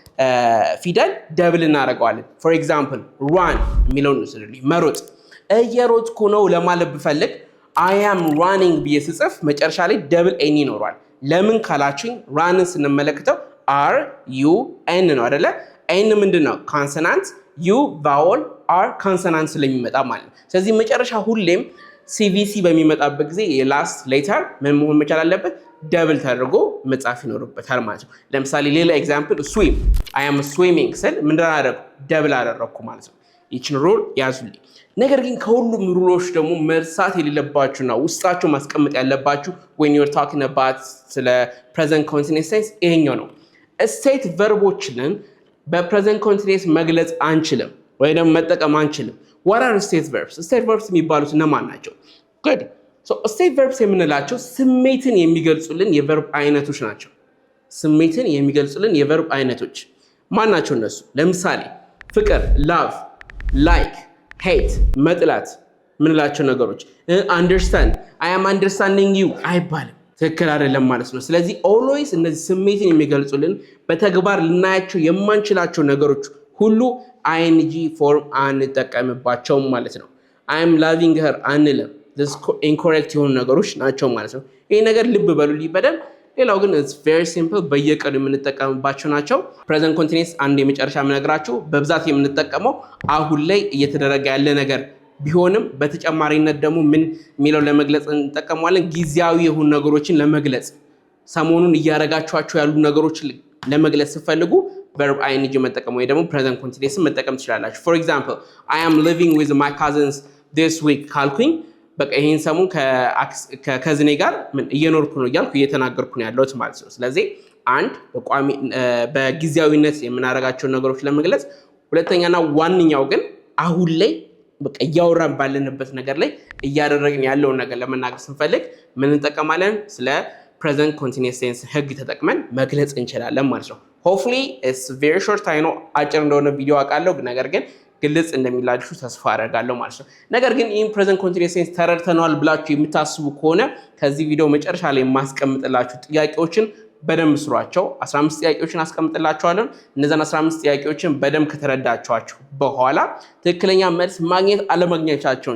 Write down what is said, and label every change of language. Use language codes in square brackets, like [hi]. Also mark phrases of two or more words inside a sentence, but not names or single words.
[am] ፊደል ደብል እናደርገዋለን። [en] for example [am] run የሚለውን ነው መሮጥ። እየሮጥኩ ነው ለማለት ብፈልግ [en] I am running [am] ብዬ ስጽፍ መጨረሻ ላይ [en] double n [am] ይኖረዋል። ለምን ካላችሁኝ ራንን ስንመለከተው R U N ነው አይደለ? ኤን ምንድነው? ኮንሶናንት U ቫወል R ኮንሶናንት ስለሚመጣ ማለት ነው። ስለዚህ መጨረሻ ሁሌም CVC በሚመጣበት ጊዜ የላስት ሌተር ምን መሆን መቻል አለበት? ደብል ተደርጎ መጻፍ ይኖርበታል ማለት ነው። ለምሳሌ ሌላ ኤግዛምፕል [en] swim I am swimming [am] ስል ምንድን አደረኩ? ደብል አደረኩ ማለት ነው። ይችን ሩል ያዙልኝ። ነገር ግን ከሁሉም ሩሎች ደግሞ መርሳት የሌለባችሁና ውስጣችሁ ማስቀመጥ ያለባችሁ [en] when you're talking about [am] ስለ [en] present continuous tense [am] ይሄኛው ነው። ስቴት ቨርቦችን በፕሬዘንት ኮንቲኒየስ መግለጽ አንችልም ወይ ደግሞ መጠቀም አንችልም። [en] what are state verbs? state verbs [am] የሚባሉት እነማን ናቸው? [en] good so state verbs [am] የምንላቸው ስሜትን የሚገልጹልን የቨርብ አይነቶች ናቸው። ስሜትን የሚገልጹልን የቨርብ አይነቶች ማን ናቸው እነሱ? ለምሳሌ ፍቅር [en] love like hate [am] መጥላት ምንላቸው ነገሮች። [en] understand I am understanding you [am] አይባልም፣ ትክክል አይደለም ማለት ነው። ስለዚህ always እነዚህ ስሜትን የሚገልጹልን በተግባር ልናያቸው የማንችላቸው ነገሮች ሁሉ ing ፎርም አንጠቀምባቸውም ማለት ነው። [en] I am loving [am] her አንልም። [en] this incorrect [am] የሆኑ ነገሮች ናቸው ማለት ነው። ይሄ ነገር ልብ በሉልኝ በደንብ። ሌላው ግን [en] it's very [am] simple በየቀኑ የምንጠቀምባቸው ናቸው። [en] present continuous [am] አንድ የመጨረሻ የምነግራችሁ በብዛት የምንጠቀመው አሁን ላይ እየተደረገ ያለ ነገር ቢሆንም በተጨማሪነት ደግሞ ምን የሚለው ለመግለጽ እንጠቀመዋለን። ጊዜያዊ የሆኑ ነገሮችን ለመግለጽ ሰሞኑን እያረጋችኋቸው ያሉ ነገሮችን ለመግለጽ ስትፈልጉ [en] verb ing [am] መጠቀም ወይ ደግሞ [en] present continuous [am] መጠቀም ትችላላችሁ። [en] for example I am living with my cousins this week [am] ካልኩኝ በቃ ይሄን ሰሞን ከከዝኔ ጋር ምን እየኖርኩ ነው እያልኩ እየተናገርኩ ነው ያለሁት ማለት ነው። ስለዚህ አንድ በቋሚ በጊዜያዊነት የምናረጋቸው ነገሮች ለመግለጽ፣ ሁለተኛና ዋንኛው ግን አሁን ላይ በቃ እያወራን ባለንበት ነገር ላይ እያደረግን ያለውን ነገር ለመናገር ስንፈልግ ምን እንጠቀማለን? ስለ [en] present continuous tense [am] ህግ ተጠቅመን መግለጽ እንችላለን ማለት ነው። [en] hopefully it's very short I know [am] አጭር እንደሆነ ቪዲዮ አውቃለሁ፣ ነገር ግን ግልጽ እንደሚላችሁ ተስፋ አደርጋለሁ ማለት ነው። ነገር ግን ይህን [en] present continuous tense [am] ተረድተናል ብላችሁ የምታስቡ ከሆነ ከዚህ ቪዲዮ መጨረሻ ላይ የማስቀምጥላችሁ ጥያቄዎችን በደንብ ስሯቸው። 15 ጥያቄዎችን አስቀምጥላችኋለሁ። እነዛን 15 ጥያቄዎችን በደንብ ከተረዳችኋቸው በኋላ ትክክለኛ መልስ ማግኘት አለማግኘታቸውን